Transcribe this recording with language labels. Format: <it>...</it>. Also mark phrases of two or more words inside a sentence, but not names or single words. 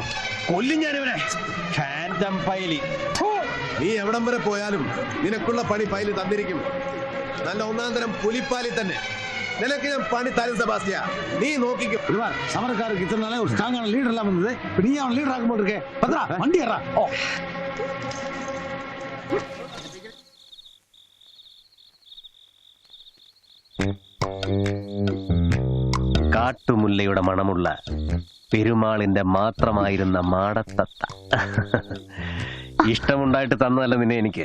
<ml>കൊല്ലും ഞാനിവനെ. ഫാൻറ്റം പൈലി. നീ എവിടം വരെ പോയാലും നിനക്കുള്ള പണി പൈലി തന്നിരിക്കും. നല്ല ഒന്നാം തരം പുലിപ്പാലി തന്നെ. നിനക്ക് ഞാൻ പണി തരും സെബാസ്റ്റ്യ, നീ നോക്കിക്കും.</ml> <ta>சமரக்காருக்கு இத்தனை நாளே ஒரு ஸ்ட்ராங்கான லீடர் எல்லாம் வந்தது. நீ அவன் லீடர் ஆகும் போது இருக்கே. பத்ரா வண்டி ஏறா. ஓ</ta> <ml>കാട്ടുമുല്ലയുടെ മണമുള്ള പെരുമാളിന്റെ മാത്രമായിരുന്ന മാടത്തത്ത. ഇഷ്ടമുണ്ടായിട്ട് തന്നതല്ല നിന്നെ എനിക്ക്.</ml>